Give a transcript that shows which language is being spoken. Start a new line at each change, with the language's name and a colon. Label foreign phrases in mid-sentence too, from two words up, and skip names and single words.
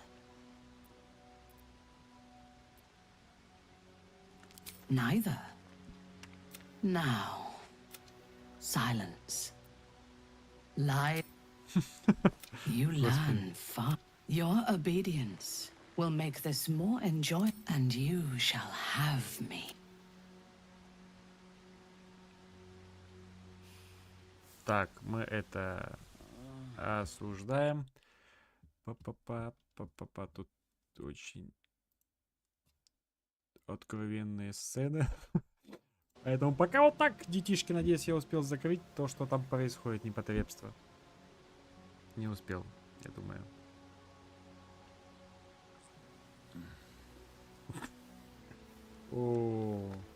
English: Neither. Now, silence. Lie. You learn far. Your obedience will make this more enjoyable, and you shall have me.
Russian: Так, мы это осуждаем. Па-па-па. Тут очень откровенные сцены. Поэтому пока вот так, детишки, надеюсь, я успел закрыть то, что там происходит, непотребство. Не успел, я думаю. О.